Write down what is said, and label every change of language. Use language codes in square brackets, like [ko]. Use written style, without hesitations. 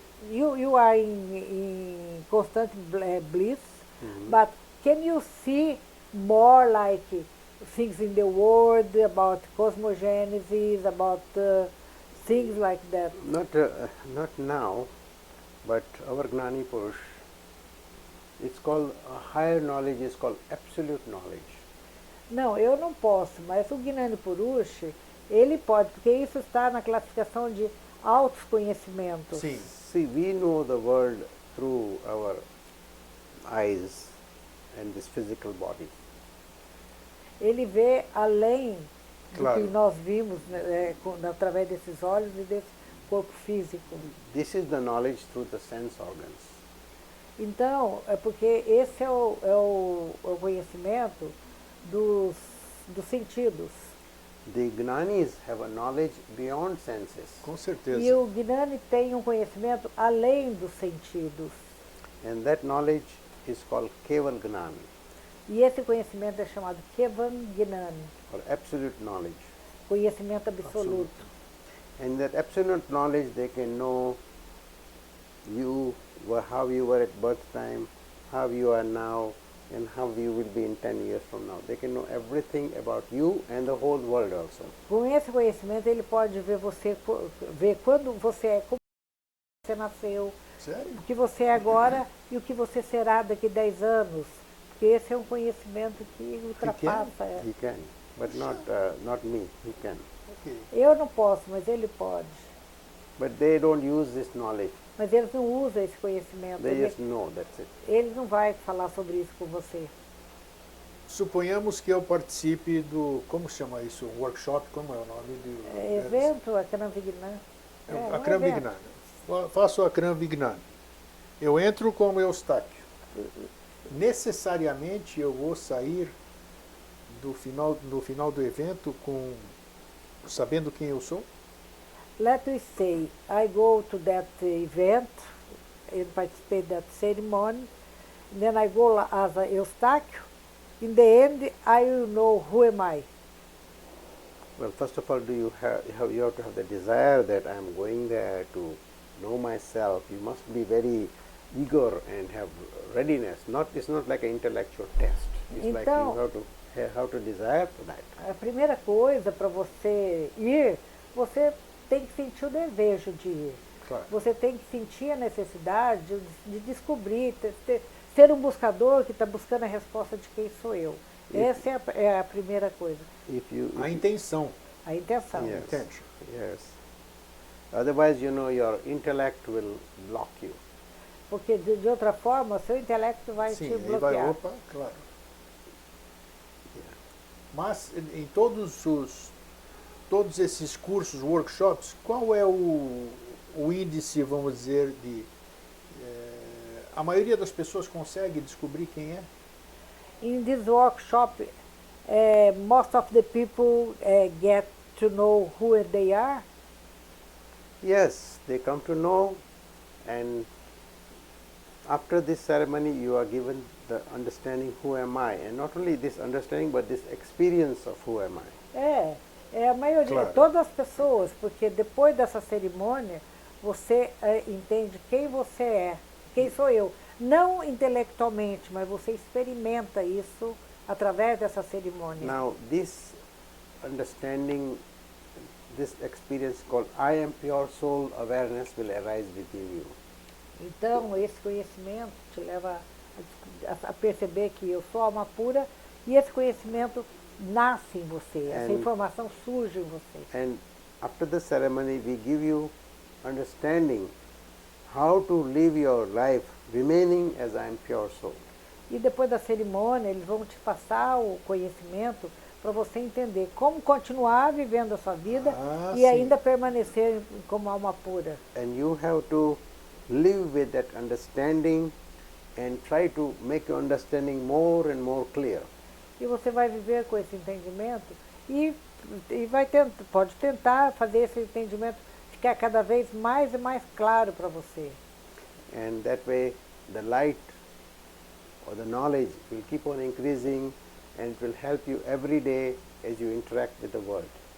[en] you are in constant bliss, but can you see more like things in the world, about cosmogenesis, about things like that? Not now, but our Gnani Purush, it's called, higher knowledge is called absolute knowledge. [pt] Não, eu não posso, mas o Gnani Purush, ele pode, porque isso está na classificação de altos conhecimentos. Sim. [en] See, we know the world through our eyes and this physical body. [pt] Ele vê além Claro. do que nós vimos, né, através desses olhos e desse corpo físico. [en] This is the knowledge through the sense organs. [pt] Então, é porque esse é o conhecimento dos sentidos. [en] The Gnanis have a knowledge beyond senses, [pt] Com certeza. E o Gnani tem um conhecimento além dos sentidos. [en] and that knowledge is called Keval Gnani, [pt] E esse conhecimento é chamado Kevan Gnani, [en] or absolute knowledge. [pt] conhecimento absoluto. [en] And that absolute knowledge, they can know you, how you were at birth time, how you are now, and how you will be in 10 years from now. They can know everything about you and the whole world also. [pt] Com esse conhecimento ele pode ver você, ver quando você é, como você nasceu, Sério? o que você é agora e o que você será daqui 10 anos. Porque esse é um conhecimento que ultrapassa. [en] He can, but not me. He can. Ok. [pt] Eu não posso, mas ele pode. [en] But they don't use this knowledge. [pt] Mas eles não usam esse conhecimento. [en] They [pt] Ele, [en] just know, that's it. [pt] ele não vai falar sobre isso com você. Suponhamos que eu participe do, como chama isso, workshop, como é o nome do... É evento, a Kranvignan. A Kranvignan. Faço a Kranvignan. Eu entro como Eustáquio. Necessariamente eu vou sair no final do evento sabendo quem eu sou? [en] Let us say, I go to that event and participate that ceremony, and then I go as a Eustáquio. In the end, I will know who am I. Well, first of all, you have to have the desire that I am going there to know myself. You must be very eager and have readiness. It's not like an intellectual test. It's like you have to desire for that. [pt] A primeira coisa para você ir, você tem que sentir o desejo de ir. Claro. Você tem que sentir a necessidade de descobrir, ser um buscador que está buscando a resposta de quem sou eu. Essa é a primeira coisa. A intenção. A intenção. [en] Yes. Intention. Yes. Otherwise, your intellect will block you. [pt] Porque de outra forma, seu intelecto vai Sim, te ele bloquear. vai, opa, claro. Mas em todos esses cursos, workshops, qual é o índice, vamos dizer, a maioria das pessoas consegue descobrir quem é? [en] In this workshop, most of the people get to know who they are. Yes, they come to know, and after this ceremony you are given the understanding who am I, and not only this understanding but this experience of who am I. [pt] É a maioria, Claro. Todas as pessoas, porque depois dessa cerimônia você entende quem você é, quem sou eu. Não intelectualmente, mas você experimenta isso através dessa cerimônia. [en] Now this understanding, this experience called I am pure soul awareness will arise within you. [pt] Então, esse conhecimento te leva a perceber que eu sou alma pura e esse conhecimento nasce em você, essa informação surge em você. [en] And after the ceremony we give you understanding how to live your life remaining as I am pure soul. [pt] E depois da cerimônia, eles vão te passar o conhecimento para você entender como continuar vivendo a sua vida e sim. ainda permanecer como alma pura. [en] And you have to live with that understanding and try to make your understanding more and more clear. [pt] E você vai viver com esse entendimento e pode tentar fazer esse entendimento ficar cada vez mais e mais claro para você. [en] And that way the light or the knowledge will keep on increasing and it will help you every day as you interact with the world.